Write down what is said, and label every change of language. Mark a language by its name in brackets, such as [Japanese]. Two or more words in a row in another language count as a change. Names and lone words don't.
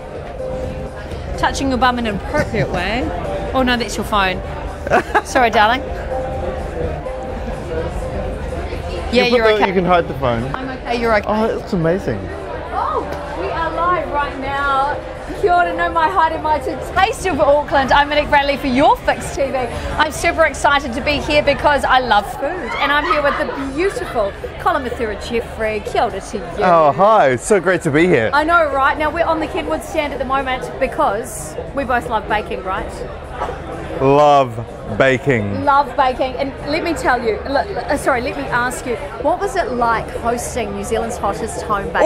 [English] Touching your bum in an appropriate way. Oh no, that's your phone. Sorry, darling. Yeah, you're okay. You can hide the phone. I'm okay, you're okay. Oh, it's amazing. Oh, we are live right now. [Māori] Kia ora, no mai haere mai [English] to Taste of Auckland. I'm Monique Bradley for YourFixTV. I'm super excited to be here because I love food. And I'm here with the beautiful Colin Jeffrey. [Māori] Kia ora [English] to you. Oh, hi. It's so great to be here. I know, right? Now, we're on the Kenwood stand at the moment because we both love baking, right? Love baking. Love baking. And let me tell you, let me ask you, what was it like hosting New Zealand's hottest home baker?